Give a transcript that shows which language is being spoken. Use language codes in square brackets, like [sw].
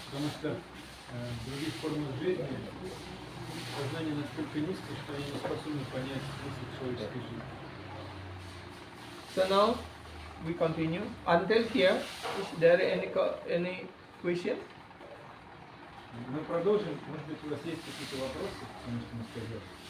[ru] Потому что в других формах жизни Сознание настолько низкое, что они не способны понять смысл человеческой жизни. [en] So now we continue. Until here, is there any question? [ru] Мы продолжим. Может быть, у вас есть какие-то вопросы, потому что мы сказали?